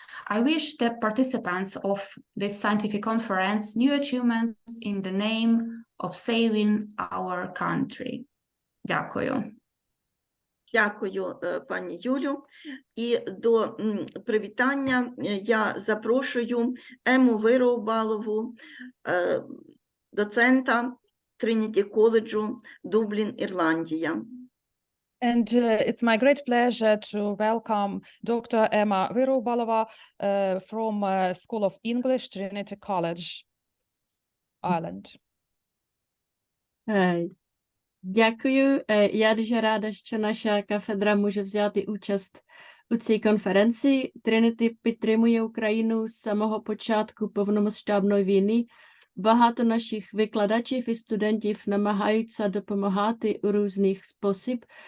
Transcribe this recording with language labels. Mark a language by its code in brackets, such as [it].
[en] I wish the participants of this scientific conference new achievements in the name of saving our country. [uk] Дякую. Дякую, пані Юлю. І до привітання я запрошую Ему Вироубалову, доцента Трініті коледжу, Дублін, Ірландія. [en] And it's my great pleasure to welcome Dr. Emma Virubalova from School of English, Trinity College, Ireland. [uk] Дякую. Я дуже рада, що наша кафедра може взяти участь у цій конференції. Trinity підтримує Україну з самого початку повномасштабної війни. Багато наших викладачів і студентів намагаються допомагати у різних спосіб.